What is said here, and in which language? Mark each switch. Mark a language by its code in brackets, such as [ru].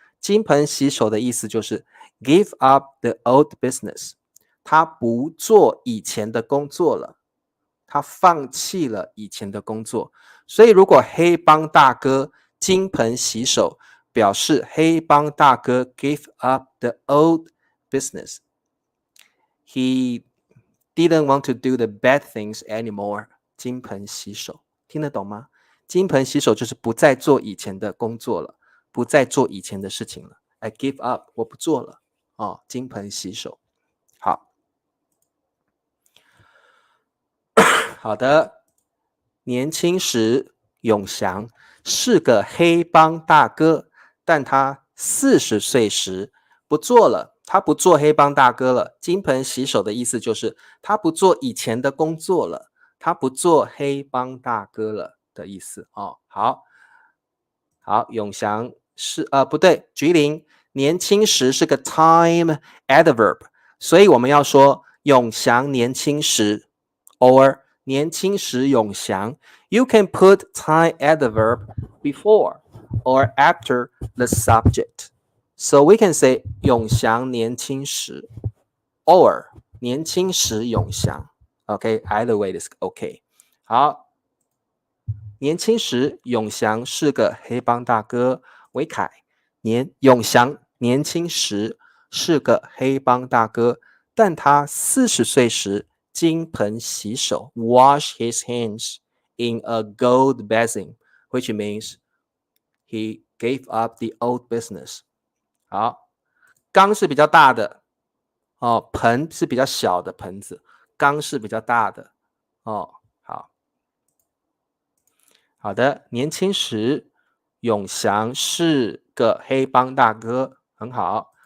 [zh] 金盆洗手的意思就是 [en] give up the old business， [zh] 他不做以前的工作了，他放弃了以前的工作。所以如果黑帮大哥金盆洗手，表示黑帮大哥 [en] give up the old business. He didn't want to do the bad things anymore. [zh] 金盆洗手，听得懂吗？金盆洗手就是不再做以前的工作了，不再做以前的事情了。 [en] I give up， [zh] 我不做了。哦，金盆洗手。好，好的。年轻时，永祥是个黑帮大哥，但他40岁时不做了，他不做黑帮大哥了。金盆洗手的意思就是他不做以前的工作了，他不做黑帮大哥了的意思哦。好，好，永祥是不对，菊林年轻时是个 time adverb，所以我们要说永祥年轻时 or 年轻时永祥。 [en] You can put time adverb before or after the subject. So we can say [zh] 永祥年轻时 or 年轻时永祥。 [en] OK, either way is OK. [zh] 好，年轻时永祥是个黑帮大哥。维凯，永祥年轻时是个黑帮大哥，但他40岁时金盆洗手 [en] wash his hands in a gold basin, which means he gave up the old business. [zh] 好，缸是比较大的哦，盆是比较小的盆子，缸是比较大的哦。好，好的，年轻时永祥是个黑帮大哥，很好。